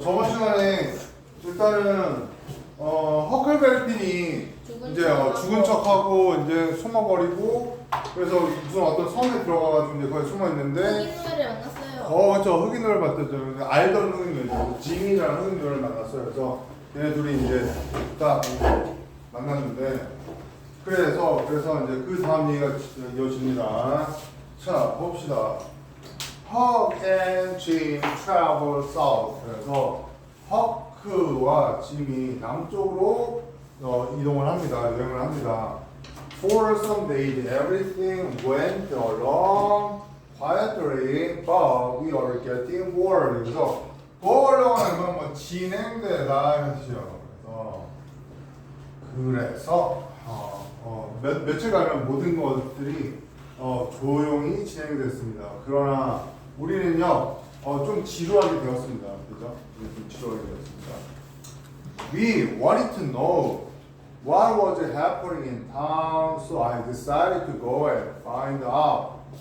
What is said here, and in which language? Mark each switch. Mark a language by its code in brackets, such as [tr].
[ko] 저번 시간에 일단은 허클베리핀이 이제 죽은 척하고 이제 숨어버리고 그래서 무슨 어떤 섬에 들어가가지고 이제 거기 숨어 있는데 흑인 노예를 만났어요. 그렇죠. 흑인을 만났죠. 알던 흑인을 짐이라는 흑인을 만났어요. 그래서 얘네 둘이 이제 딱 만났는데 그래서 이제 그 다음 얘기가 이어집니다. 자, 봅시다. [en] Huck and Jim travel south. [ko] 그래서 허크와 짐이 남쪽으로 이동을 합니다. 여행을 합니다. [en] For some days, everything went along quietly, but we are getting bored. [ko] 그래서 go along 하면 뭐 진행되다 이런 뜻이에요. 그래서 며칠 가면 모든 것들이 조용히 진행이 됐습니다. 그러나 우리는요 좀 지루하게 되었습니다. 그죠? 좀 지루하게 되었습니다. [en] We wanted to know what was happening in town, so I decided to go and find out.